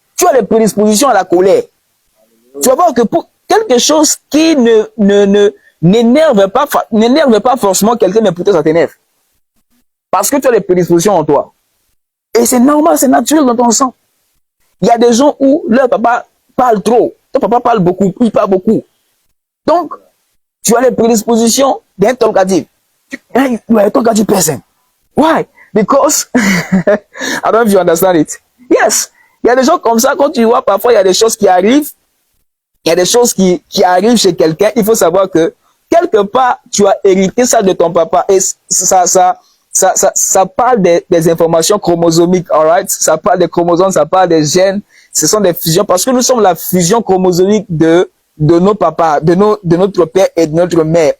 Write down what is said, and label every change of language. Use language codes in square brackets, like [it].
[fr] Tu as les prédispositions à la colère. Tu vas voir que pour quelque chose qui n'énerve pas forcément quelqu'un, mais pourtant ça t'énerve. Parce que tu as les prédispositions en toi. Et c'est normal, c'est naturel dans ton sang. Il y a des gens où leur papa parle trop. Ton papa parle beaucoup, il parle beaucoup. Donc, tu as les prédispositions d'un talkative. [en] You are a talkative person. Why? Because, I don't know if you understand it. Yes. [fr] Il y a des gens comme ça, quand tu vois, parfois, il y a des choses qui arrivent. Il y a des choses qui arrivent chez quelqu'un. Il faut savoir que, quelque part, tu as hérité ça de ton papa. Et ça parle des informations chromosomiques, alright? Ça parle des chromosomes, ça parle des gènes. Ce sont des fusions. Parce que nous sommes la fusion chromosomique de nos papas, de notre père et de notre mère.